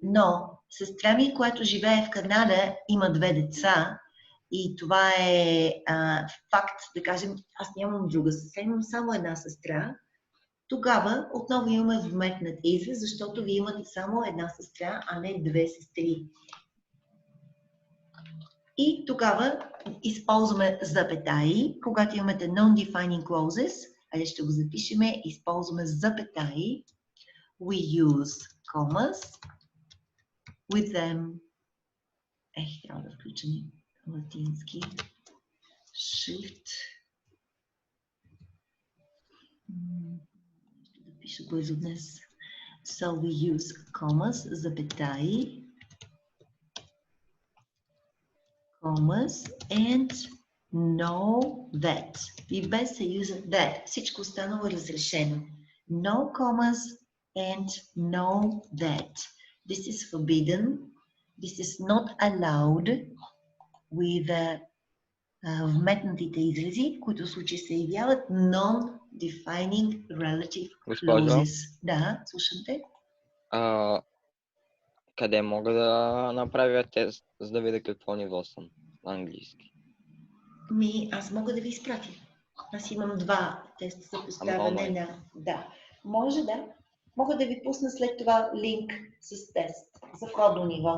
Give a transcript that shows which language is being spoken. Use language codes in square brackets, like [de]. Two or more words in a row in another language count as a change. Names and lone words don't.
[bg] Но Сестра ми, която живее в Канада, има 2 деца и това е факт, да кажем, аз нямам друга сестра, имам само една сестра. Тогава отново имаме вметнат израз, защото вие имате само една сестра, а не 2 сестри. И тогава използваме запетаи, когато имате [en] non-defining clauses, [bg] айде ще го запишеме, използваме запетаи. [en] We use commas with them. [bg] Трябва да включим латински шрифт. Ще да пиша бързо днес. [en] So we use commas, запетаи, commas and know that. [bg] И без съюза that. Всичко останало е разрешено. [en] No commas and know that. This is forbidden. This is not allowed with [bg] вметнатите изрази, които в случай се явяват [en] non-defining relative clauses. [bg] Да, слушам те. Къде мога да направя тест, за да видя какво ниво съм на английски? Аз мога да ви изпратя. Аз имам 2 теста за поставяне на... Да. Може да. Мога да ви пусна след това линк с тест за входно ниво.